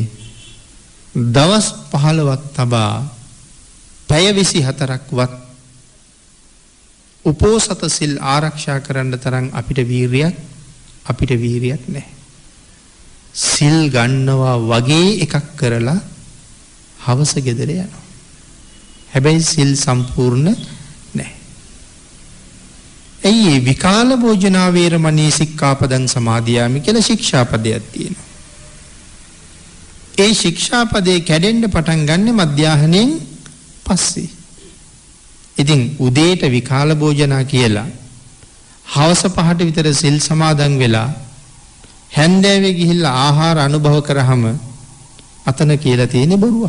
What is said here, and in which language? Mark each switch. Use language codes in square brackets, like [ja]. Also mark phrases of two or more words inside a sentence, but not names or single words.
[si] දවස් 15ක් තබා පැය 24ක්වත් උපෝසත සිල් ආරක්ෂා කරන්න තරම් අපිට වීරියක් නැහැ. සිල් ගන්නවා වගේ එකක් කරලා හවස ගෙදර යනවා. හැබැයි සිල් සම්පූර්ණ නැහැ. එයි [pi] විකාල භෝජනා වේරමණී සික්ඛාපදං සමාදියාමි [si] කියලා ශික්ෂාපදයක් තියෙනවා. ඒ ශික්ෂාපදේ කැඩෙන්න පටන් ගන්න මධ්‍යාහණයෙන් පස්සේ. ඉතින් උදේට [pi] විකාල භෝජනා [si] කියලා හවස 5ට විතර සිල් සමාදන් වෙලා හැන්දෑවේ ගිහිල්ලා ආහාර අනුභව කරාම අතන කියලා තියෙන්නේ බොරුවක්.